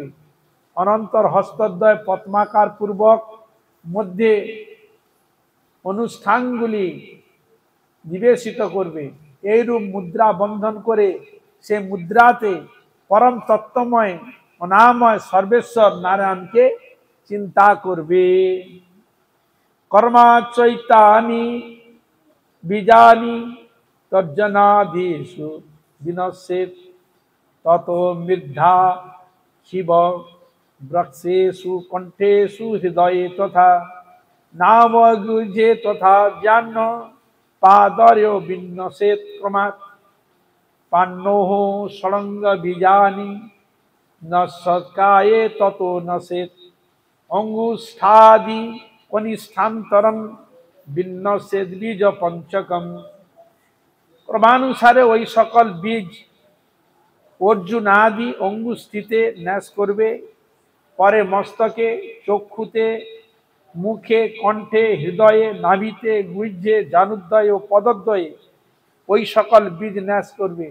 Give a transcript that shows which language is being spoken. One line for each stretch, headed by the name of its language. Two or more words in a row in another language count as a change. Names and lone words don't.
Bangla: অনন্তর হস্তদ্বয় পদ্মাকার পূর্বক মধ্যে অনুষ্ঠানগুলি নিবেশিত করবে। এইরূপ মুদ্রা বন্ধন করে সে মুদ্রাতে পরম তত্ত্বময় অনাময় সর্বেশ্বর নারায়ণকে চিন্তা করবে।
Sanskrit: কর্মাচৈতানি বীজানি তর্জনাদিষু বিনশ্যেৎ ততো মৃদ্ধা শিব বৃক্ষেষু কণ্ঠেষু হৃদয়ে তথা নাবগৃহে তথা জ্ঞান পাদর্য বিন্যসেৎ ক্রমাৎ পান্নোঃ ষড়ঙ্গ বীজানি নশ্বকায়ে ততো নশেৎ অঙ্গুষ্ঠাদি কনিষ্ঠান্তরং বিন্যসেৎ বীজ পঞ্চকম।
Bangla: ক্রমানুসারে ওই সকল বীজ অর্জুন আদি অঙ্গুষ্ঠিতে ন্যাস করবে, পরে মস্তকে, চক্ষুতে, মুখে, কণ্ঠে, হৃদয়ে, নাভিতে, গুহ্যে, জানুদ্বয়ে ও পদদ্বয়ে ওই সকল বীজ ন্যাস করবে।